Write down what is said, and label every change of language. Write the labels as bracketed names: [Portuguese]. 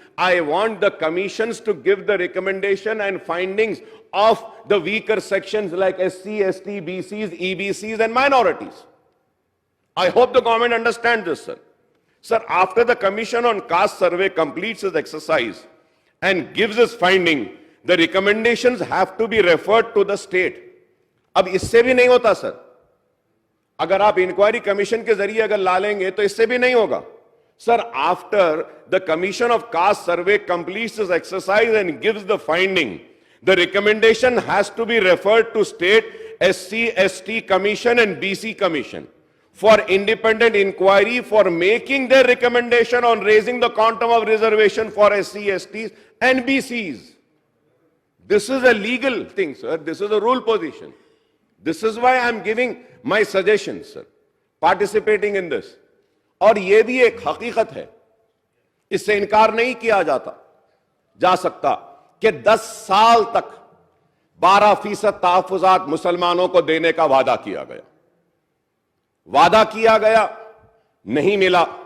[English] I want the commissions to give the recommendation and findings of the weaker sections like SC, ST, BCs, EBCs and minorities. I hope the government understands this, sir. Sir, after the Commission on Caste Survey completes its exercise and gives its finding, the recommendations have to be referred to the state. [Hindi] अब इससे भी नहीं होता sir. अगर आप inquiry commission के जरिए अगर ला लेंगे तो इससे भी नहीं होगा. [English] Sir, after the Commission of Caste Survey completes its exercise and gives the finding, the recommendation has to be referred to state SC, ST Commission and BC Commission for independent inquiry for making their recommendation on raising the quantum of reservation for SC, STs and BCs. This is a legal thing, sir. This is a rule position. This is why I am giving my suggestions, sir. Participating in this. [Hindi] और ये भी एक हकीकत है, इससे इनकार नहीं किया जा सकता कि 10 साल तक 12% तहफ़्फ़ुज़ात मुसलमानों को देने का वादा किया गया, नहीं मिला.